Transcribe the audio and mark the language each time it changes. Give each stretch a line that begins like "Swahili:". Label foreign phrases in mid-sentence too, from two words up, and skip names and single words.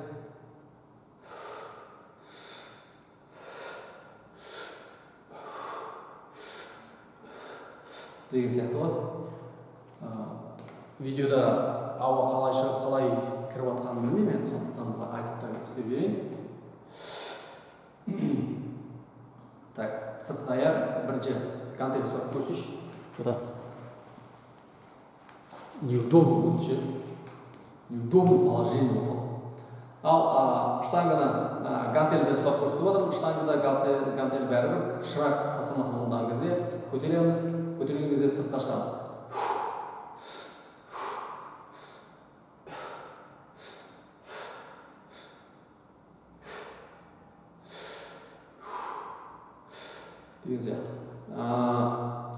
Kazakh: Деген сияқты ғой. Видеода ауа қалай шығып, қалай кіріп жатқанын білмеймін, мен сондықтан айтып та істеп берейін. Так, сыртқа бірінші гантель ұстап көрсетші.
Russian: Сюда. Неудобно будет, неудобно положение вот.
Kazakh: Ал штанганы гантельді ұстап көрсетіп отырмын. Штангыда гантель бәрібір шырақ тапсырмасын орындаған кезде көтереміз, көтерген кезде сыртқа шығамыз. Деген сияқты.